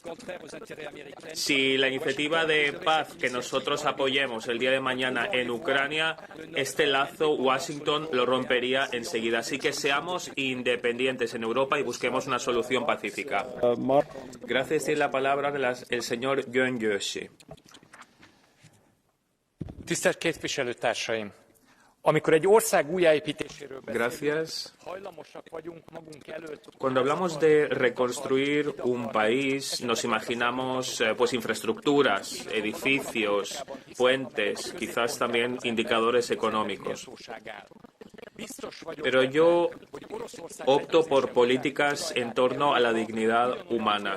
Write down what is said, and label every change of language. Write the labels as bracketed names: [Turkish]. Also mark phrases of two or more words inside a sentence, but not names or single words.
[Spanish] Si la iniciativa de paz que nosotros apoyemos el día de mañana en Ucrania, este lazo Washington lo rompería enseguida. Así que seamos independientes en Europa y busquemos una solución pacífica. Gracias. Tiene la palabra el señor Gyöngyösi. [Hungarian] Tisztelt képviselőtársaim! Amikor egy ország újjáépítéséről [Spanish] Gracias. Cuando hablamos de reconstruir un país, nos imaginamos infraestructuras, edificios, puentes, quizás también indicadores económicos. Pero yo opto por políticas en torno a la dignidad humana.